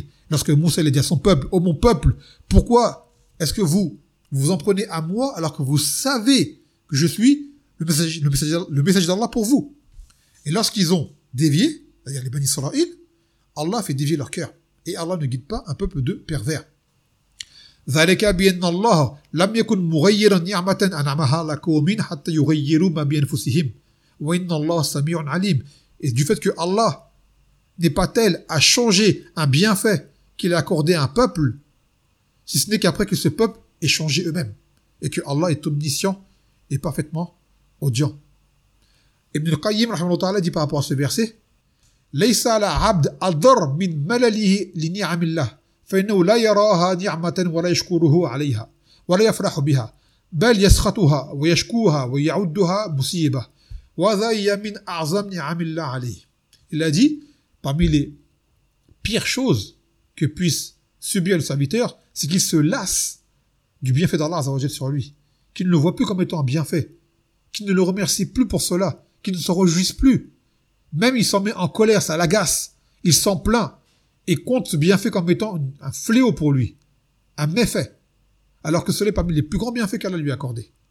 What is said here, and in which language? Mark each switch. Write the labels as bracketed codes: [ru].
[fr] Lorsque Moussa il dit à son peuple, ô mon peuple, pourquoi est-ce que vous vous en prenez à moi alors que vous savez que je suis le messager d'Allah pour vous? Et lorsqu'ils ont dévié, c'est-à-dire les Bani Israël, Allah fait dévier leur cœur. Et Allah ne guide pas un peuple de pervers. [ar] ذلك بأن الله لم يكن مغيرا نعمة أنعمها على قوم حتى يغيروا ما بأنفسهم وإن الله سميع عليم. [fr] Et du fait que Allah n'est pas tel à changer un bienfait qu'il a accordé à un peuple, si ce n'est qu'après que ce peuple ait changé eux-mêmes, et que Allah est omniscient et parfaitement audient. [ar] Ibn al-Qayyim rahimahullah ta'ala [fr] dit par rapport à ce verset: [ar] ليس على عبد أضر من ملله لنعم الله فإنه لا يراها نعمة ولا يشكره عليها ولا يفرح بها بل يسخطها ويشكوها ويعدها مصيبة وذا هي من أعظم نعم الله عليه. [fr] Il a dit, parmi les pires choses que puisse subir le serviteur, c'est qu'il se lasse du bienfait d'Allah Azzawajal sur lui, qu'il ne le voit plus comme étant un bienfait, qu'il ne le remercie plus pour cela, qu'il ne s'en réjouisse plus, même il s'en met en colère, ça l'agace, il s'en plaint et compte ce bienfait comme étant un fléau pour lui, un méfait, alors que cela est parmi les plus grands bienfaits qu'Allah lui a accordé.